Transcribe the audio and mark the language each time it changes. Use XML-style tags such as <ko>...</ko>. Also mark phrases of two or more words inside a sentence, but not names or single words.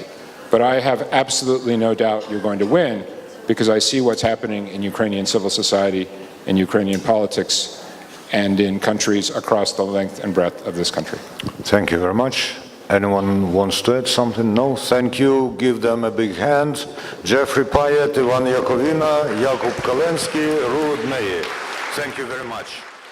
<en>But I have absolutely no doubt you're going to win because I see what's happening in Ukrainian civil society, in Ukrainian politics, and in countries across the length and breadth of this country. Thank you very much. Anyone wants to add something? No? Thank you. Give them a big hand. Джеффрі, Пайєтт, Іван, Яковина, Якуб, Каленський, Rууд, Мейї. Thank you very much.</en>